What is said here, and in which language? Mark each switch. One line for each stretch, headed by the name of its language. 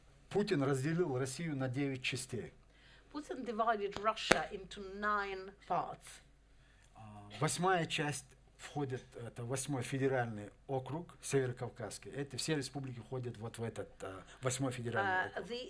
Russian: Путин разделил Россию на 9 частей.
English: Putin divided Russia into 9 parts.
Russian: 8-я часть входит, это 8-й федеральный округ, Северокавказский. Это все республики входят вот в этот 8-й федеральный округ.